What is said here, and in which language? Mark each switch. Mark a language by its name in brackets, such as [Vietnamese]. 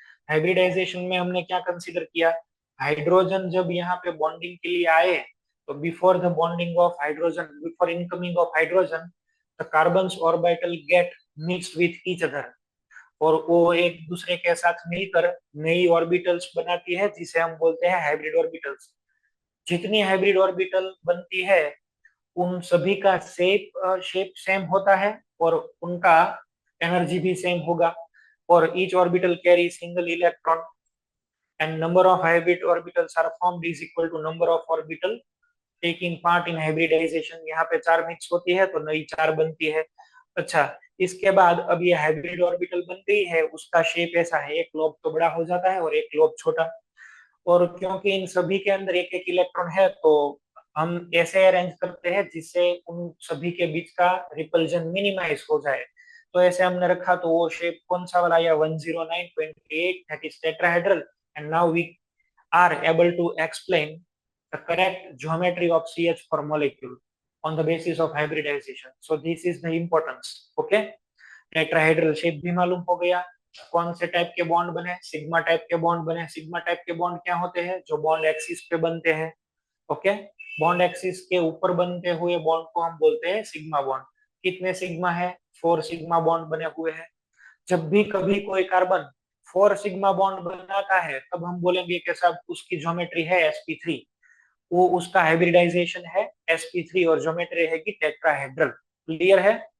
[Hindi] Hybridisation में हमने क्या कंसीडर किया? हाइड्रोजन जब यहाँ पे बॉन्डिंग के लिए आए, तो [English] before the bonding of hydrogen, before incoming of hydrogen, the carbons orbital get mixed with each other, [Hindi] और वो एक दूसरे के साथ मिलकर नई ऑर्बिटल्स बनाती है, जिसे हम बोलते हैं हाइब्रिड ऑर्बिटल्स। जितनी हाइब्रिड ऑर्बिटल बनती है, उन सभी का शेप सेम होता है और उनका एनर्जी भी सेम होगा। [English] और each orbital carry single electron, and number of hybrid orbitals are formed is equal to number of orbital taking part in hybridization। [Hindi] यहाँ पे 4 मिक्स होती है तो नई 4 बनती है। अच्छा, इसके बाद अब ये हाइब्रिड ऑर्बिटल बन गई है, उसका शेप ऐसा है, एक लोब तो बड़ा हो जाता है और एक लोब छोटा। और क्योंकि इन सभी के अंदर एक एक इलेक्ट्रॉन है, तो हम ऐसे अरेंज करते हैं जिससे उन सभी के बीच का रिपल्जन मिनिमाइज हो जाए। तो ऐसे हमने रखा, तो वो शेप कौन सा वाला आया? [English] 109.8, that is tetrahedral. And now we are able to explain the correct geometry of CH4 molecule on the basis of hybridization. So this is the importance. [Hindi] Okay, tetrahedral shape भी मालूम हो गया। कौन से टाइप के बॉन्ड बने? Sigma type के bond बने। सिग्मा टाइप के बॉन्ड क्या होते हैं? जो बॉन्ड एक्सिस पे बनते हैं। ओके, बॉन्ड एक्सिस के ऊपर बनते हुए बॉन्ड को हम बोलते हैं सिग्मा बॉन्ड। कितने सिग्मा है? 4 सिग्मा बॉन्ड बने हुए हैं। जब भी कभी कोई कार्बन 4 सिग्मा बॉन्ड बनाता है, तब हम बोलेंगे कि साहब उसकी ज्योमेट्री है sp3, वो उसका हाइब्रिडाइजेशन है sp3, और ज्योमेट्री है कि टेट्राहेड्रल। क्लियर है?